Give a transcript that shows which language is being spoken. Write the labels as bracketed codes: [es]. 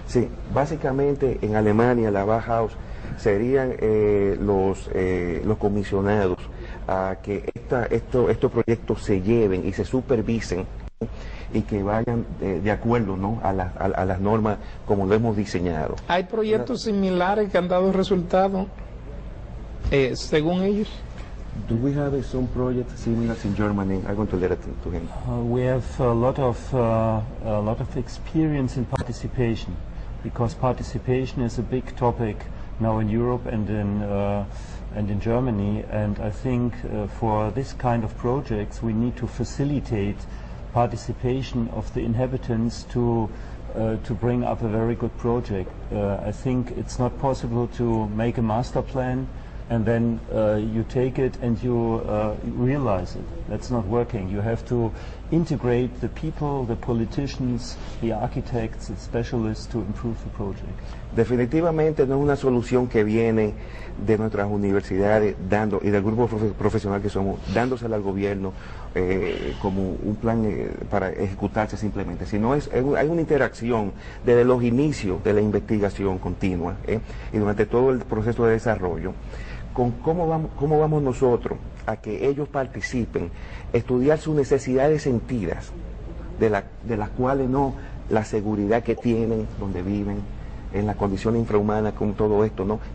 [es] Sí, básicamente en Alemania la Bauhaus serían los comisionados a que estos proyectos se lleven y se supervisen y que vayan de acuerdo, ¿no?, a las normas como lo hemos diseñado. ¿Hay proyectos similares que han dado resultados según ellos? [en] Do we have some projects similar in Germany? I'm going to let it to him. We have a lot of experience in participation, because participation is a big topic now in Europe and in Germany. And I think for this kind of projects, we need to facilitate participation of the inhabitants to bring up a very good project. I think it's not possible to make a master plan and then you take it and you realize it. That's not working. You have to integrate the people, the politicians, the architects, the specialists to improve the project. [es] Definitivamente no es una solución que viene de nuestras universidades y del grupo profesional que somos, dándosela al gobierno como un plan para ejecutarse simplemente, sino hay una interacción desde los inicios de la investigación continua y durante todo el proceso de desarrollo, con cómo vamos nosotros a que ellos participen, estudiar sus necesidades sentidas, de las cuales no la seguridad que tienen, donde viven, en las condiciones infrahumanas, con todo esto, ¿no?